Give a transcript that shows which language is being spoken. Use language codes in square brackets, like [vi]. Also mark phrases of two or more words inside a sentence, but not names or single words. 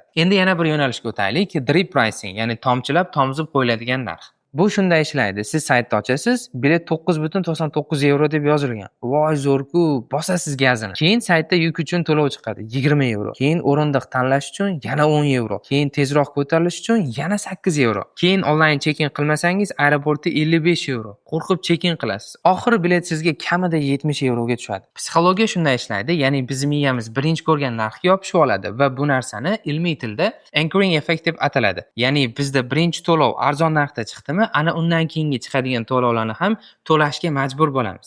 [uz] Endi yana bir yo'nalishga o'taylik, [en] drip pricing, [uz] ya'ni tomchilab tomzib qo'yiladigan narx. Bu shunday ishlaydi. Siz saytni ochasiz, bilet 9.99 euro deb yozilgan. Voy zo'r-ku, bosasiz gazini. Keyin saytda yuk uchun to'lov chiqadi, 20 euro. Keyin o'rindiq tanlash uchun yana 10 euro. Keyin tezroq ko'tarilish uchun yana 8 euro. Keyin onlayn check-in qilmasangiz aeroportda 55 euro. Qo'rqib check-in qilasiz. Oxiri bilet sizga kamida 70 euroga tushadi. Psixologiya shunday ishlaydi, ya'ni bizning miyamiz birinchi ko'rgan narxga yopishib oladi va bu narsani ilmiy tilda [en] anchoring effect [uz] deb ataladi. Ya'ni bizda birinchi to'lov arzon narxda chiqdimi, ana undan keyingi chiqadigan to'lovlarni ham to'lashga majbur bo'lamiz.